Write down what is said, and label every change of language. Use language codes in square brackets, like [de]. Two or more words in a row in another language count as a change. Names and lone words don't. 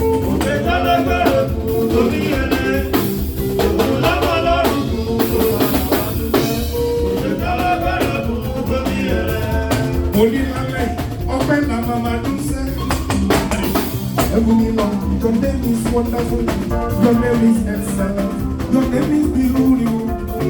[yo] Òkè tálágbára kù lórí ẹrẹ. Òkè lábọ́ lọ́rùn kù lórí ẹrẹ. Òkè tálágbára kù lórí ẹrẹ. Mo ní lálẹ́, ọpẹ́ la máa máa dún sẹ́. Ẹ̀bùn mi lọ, [en] your name is wonderful, your name is excellent, your name is beautiful.